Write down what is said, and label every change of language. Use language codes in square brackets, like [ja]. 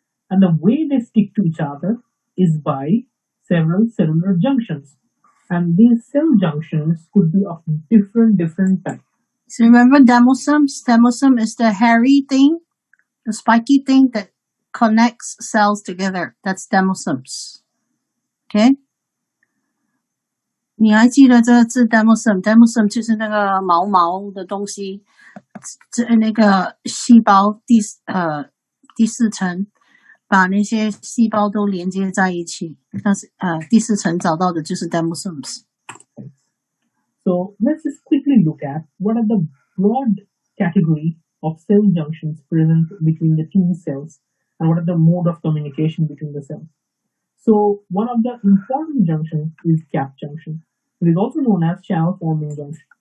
[en] And the way they stick to each other is by several cellular junctions. And these cell junctions could be of different types. So remember demosomes? Demosome is the hairy thing, the spiky thing that connects cells together. That's demosomes. Okay? [zh] 你还记得这个字 demosome 就是那个毛毛的东西，那个细胞第四层把那些细胞都连接在一起，但是第四层找到的就是 demosomes。 [en] So let's just quickly look at what are the broad category of cell junctions present between the two cells and what are the mode of communication between the cells. So one of the important junctions is cap junction. It is also known as channel forming junction.